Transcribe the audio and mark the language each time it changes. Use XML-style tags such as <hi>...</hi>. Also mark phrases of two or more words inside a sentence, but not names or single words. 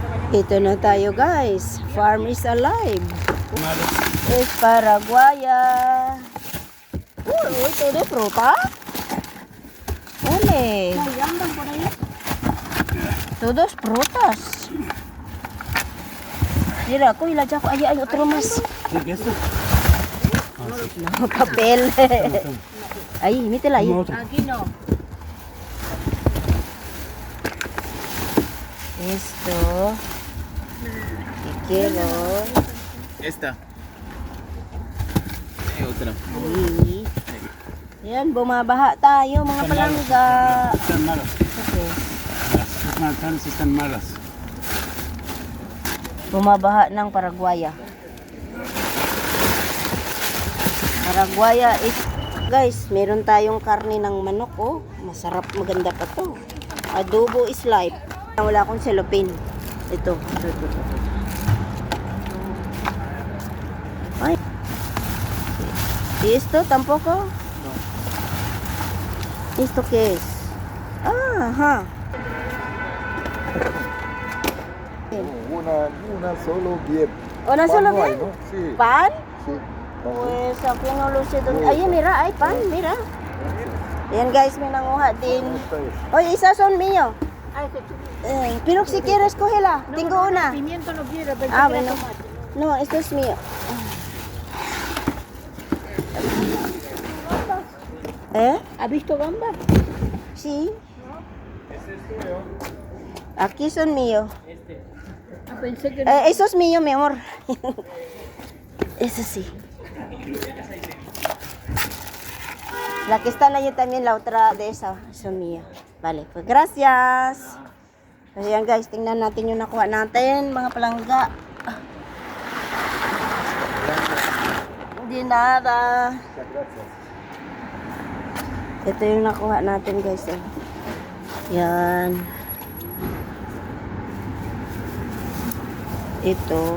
<tl>Ito na tayo guys.</tl> <en>Farm is alive.</en> <es>Es Paraguaya. Uy, todo fruta. Ole. Todos frutas. Mira, kuy la ko ay otro más. No, papel. Ahí, mítela ahí. Aquí no. Esto. Kilo. Esta. Hay otra. Ay.</es> <tl>Yan, bumabaha tayo mga palangga.</tl> <es>Están malas. Okay. Las manzanas están malas.</es> <tl>Bumabaha ng Paraguaya. Paraguaya is... Guys, meron tayong karne ng manok, oh. Masarap, maganda pa to.</tl> <en>Adobo is life.</en> <tl>Wala akong cellophane. Ito. Ay.</tl> <es>¿Y esto tampoco? No. ¿Esto qué es? Ah, ajá. Una solo bien. ¿Una solo no hay, bien? ¿no? Sí, ¿Pan? sí. Pues aquí no lo sé dónde. Ayun, mira, ay pan, mira. Ayan guys, may nanguha din. Oye, esas son mío. Pero si quieres, cógela. Tengo una. Pimiento no quiero, pero Ah, quiero bueno. tomate. No, esto es mío. ¿Eh? ¿Has visto gamba? Sí. Aquí son míos. Ah, pensé que no. Eso es mío, mi amor. Eso sí. La que está allí también, la otra de esa, son mío. Vale, pues gracias.</es> <tl>Pues yan guys, tingnan natin yung nakuha natin, mga palangga. Hindi nada. Ito yung nakuha natin guys. Eh. Yan. Ito.</tl>